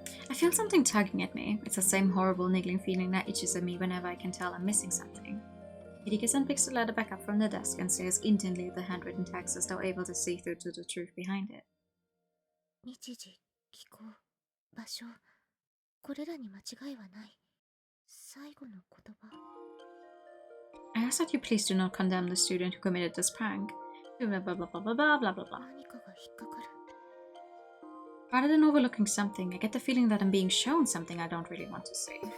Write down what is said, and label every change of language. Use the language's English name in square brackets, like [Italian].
[English] I feel something tugging at me. It's the same horrible niggling feeling that itches at me whenever I can tell I'm missing something. Erika-san picks the letter back up from the desk and stares intently at the handwritten text as though able to see through to the truth behind it. [Japanese] 日時、気候、場所、これらに間違いはない。最後の言葉。 [English] I ask that you please do not condemn the student who committed this prank. Blah blah blah blah blah blah blah blah blah. [Japanese] 何かが引っかかる。 [English] Rather than overlooking something, I get the feeling that I'm being shown something I don't really want to see.